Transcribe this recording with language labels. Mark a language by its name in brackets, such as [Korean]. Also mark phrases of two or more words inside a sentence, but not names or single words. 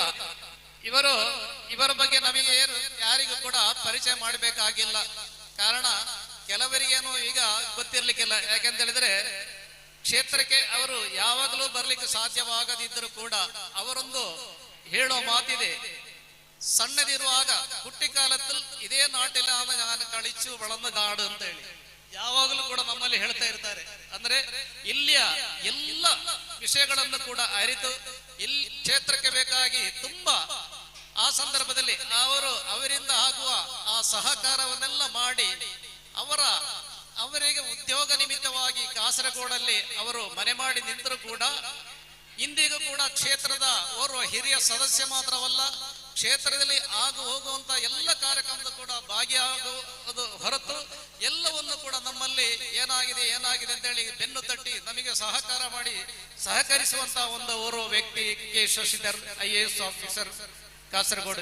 [Kannada] ಇವರ ಬಗ್ಗೆ ನಮಗೆ ಯಾರಿಗೂ ಕೂಡ ಪರಿಚಯ ಮಾಡಬೇಕಾಗಿಲ್ಲ. ಕಾರಣ ಕೆಲವರಿಗೇನು ಈಗ ಗೊತ್ತಿರ್ಲಿಕ್ಕಿಲ್ಲ. ಯಾಕೆಂತ ಹೇಳಿದ್ರೆ ಕ್ಷೇತ್ರಕ್ಕೆ ಅವರು ಯಾವಾಗಲೂ ಬರ್ಲಿಕ್ಕೆ ಸಾಧ್ಯವಾಗದಿದ್ದರೂ ಕೂಡ ಅವರೊಂದು ಹೇಳೋ ಮಾತಿದೆ, ಸಣ್ಣದಿರುವಾಗ ಹುಟ್ಟಿಕಾಲದಲ್ಲಿ ಇದೇ ನಾಟಿലാണ് [Malayalam] ഞാൻ കളിച്ചു വളർന്ന നാട് [Kannada] ಅಂತ ಹೇಳಿ ಯಾವಾಗಲೂ ಕೂಡ ನಮ್ಮಲ್ಲಿ ಹೇಳ್ತಾ ಇರ್ತಾರೆ. ಅಂದ್ರೆ ಇಲ್ಲಿಯ ಎಲ್ಲ ವಿಷಯಗಳನ್ನು ಕೂಡ ಅರಿತು ಇಲ್ಲಿ ಕ್ಷೇತ್ರಕ್ಕೆ ಬೇಕಾಗಿ ತುಂಬಾ ಆ ಸಂದರ್ಭದಲ್ಲಿ ಅವರಿಂದ ಆಗುವ ಆ ಸಹಕಾರವನ್ನೆಲ್ಲ ಮಾಡಿ ಅವರಿಗೆ ಉದ್ಯೋಗ ನಿಮಿತ್ತವಾಗಿ ಕಾಸರಗೋಡಲ್ಲಿ ಅವರು ಮನೆ ಮಾಡಿ ನಿಂತರೂ ಕೂಡ ಇಂದಿಗೂ ಕೂಡ ಕ್ಷೇತ್ರದ ಓರ್ವ ಹಿರಿಯ ಸದಸ್ಯ ಮಾತ್ರವಲ್ಲ, ಕ್ಷೇತ್ರದಲ್ಲಿ ಆಗು ಹೋಗುವಂತ ಎಲ್ಲ ಕಾರ್ಯಕ್ರಮದ ಕೂಡ ಭಾಗಿಯಾಗುವುದು ಹೊರತು ಎಲ್ಲವನ್ನು ಕೂಡ ನಮ್ಮಲ್ಲಿ ಏನಾಗಿದೆ ಅಂತ ಹೇಳಿ ಬೆನ್ನು ತಟ್ಟಿ ನಮಗೆ ಸಹಕಾರ ಮಾಡಿ ಸಹಕರಿಸುವಂತಹ ಒಂದು ಓರ್ವ ವ್ಯಕ್ತಿ ಕೆ ಶಶಿಧರ್ IAS ಆಫೀಸರ್ ಕಾಸರಗೋಡು.